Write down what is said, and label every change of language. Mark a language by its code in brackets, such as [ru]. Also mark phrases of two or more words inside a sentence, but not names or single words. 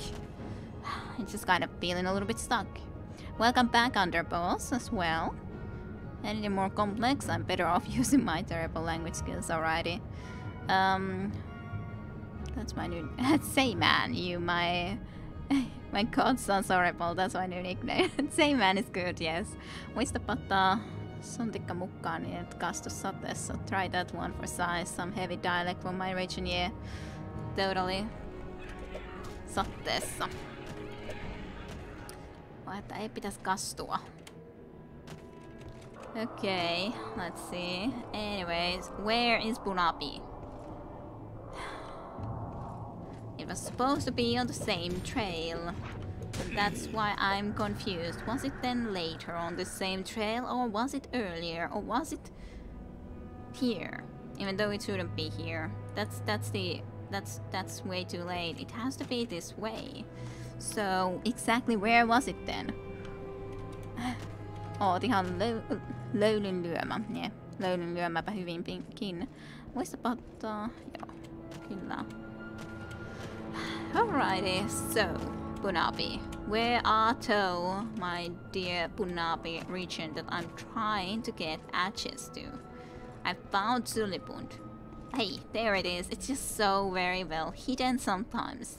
[en] It's just kind of feeling a little bit stuck. Welcome back, Underboss, as well. Anything more complex, I'm better off using my terrible language skills already. That's my new... Say man, you my... My god sounds horrible, that's my new nickname. Say man is good, yes. [fi] Muistapa ottaa sontikka mukaan niin et kastu sateessa. [en] Try that one for size. Some heavy dialect from my region, yeah. Totally. [fi] Sateessa. Vai että ei pitäisi kastua. [en] Okay, let's see. Anyways, where is Bunapi? It was supposed to be on the same trail. And that's why I'm confused. Was it then later on the same trail, or was it earlier, or was it here? Even though it shouldn't be here. That's way too late. It has to be this way. So exactly where was it then? [fi] Oot ihan löylyn lyömä. Yeah. Löylyn lyömäpä hyvinkin. Muistapa ottaa... Joo, kyllä. [en] Alrighty, so Bunapi. Where art thou, my dear Bunapi region that I'm trying to get access to? I found Zulibund. Hey, there it is. It's just so very well hidden sometimes.